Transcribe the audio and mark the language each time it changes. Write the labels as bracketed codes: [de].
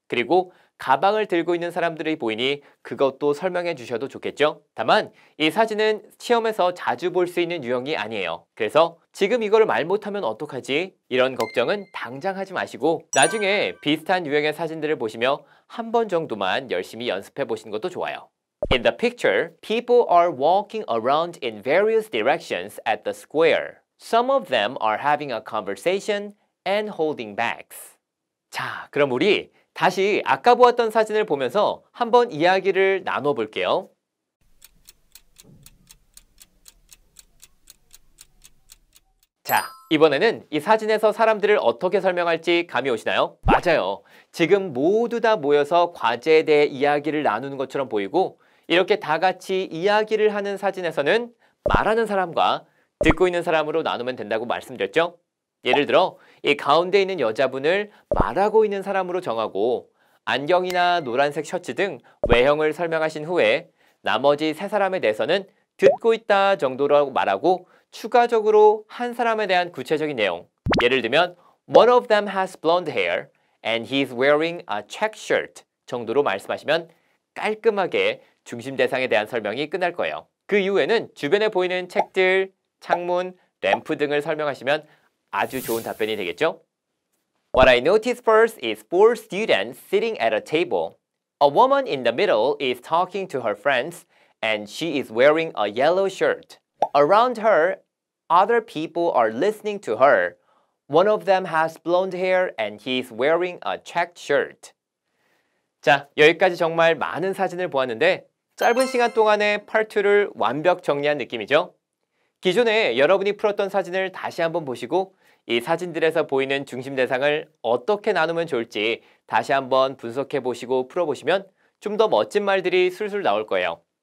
[ko] 그리고 가방을 들고 있는 사람들이 보이니 그것도 설명해 주셔도 좋겠죠? 다만 이 사진은 시험에서 자주 볼 수 있는 유형이 아니에요. 그래서 지금 이거를 말 못하면 어떡하지? 이런 걱정은 당장 하지 마시고 나중에 비슷한 유형의 사진들을 보시며 한 번 정도만 열심히 연습해 보시는 것도 좋아요. [en] In the picture, people are walking around in various directions at the square. Some of them are having a conversation and holding bags. [ko] 자, 그럼 우리 다시 아까 보았던 사진을 보면서 한번 이야기를 나눠 볼게요. 자, 이번에는 이 사진에서 사람들을 어떻게 설명할지 감이 오시나요? 맞아요. 지금 모두 다 모여서 과제에 대해 이야기를 나누는 것처럼 보이고 이렇게 다 같이 이야기를 하는 사진에서는 말하는 사람과 듣고 있는 사람으로 나누면 된다고 말씀드렸죠? 예를 들어 이 가운데 있는 여자분을 말하고 있는 사람으로 정하고 안경이나 노란색 셔츠 등 외형을 설명하신 후에 나머지 세 사람에 대해서는 듣고 있다 정도로 말하고 추가적으로 한 사람에 대한 구체적인 내용 예를 들면 [en] One of them has blonde hair and he's wearing a check shirt [ko] 정도로 말씀하시면 깔끔하게 중심 대상에 대한 설명이 끝날 거예요. 그 이후에는 주변에 보이는 책들, 창문, 램프 등을 설명하시면 아주 좋은 답변이 되겠죠? [en] What I noticed first is 4 students sitting at a table. A woman in the middle is talking to her friends and she is wearing a yellow shirt. Around her, other people are listening to her. One of them has blonde hair and he is wearing a checked shirt. [ko] 자, 여기까지 정말 많은 사진을 보았는데 짧은 시간 동안에 Part 2를 완벽 정리한 느낌이죠? 기존에 여러분이 풀었던 사진을 다시 한번 보시고 이 사진들에서 보이는 중심 대상을 어떻게 나누면 좋을지 다시 한번 분석해 보시고 풀어보시면 좀 더 멋진 말들이 술술 나올 거예요.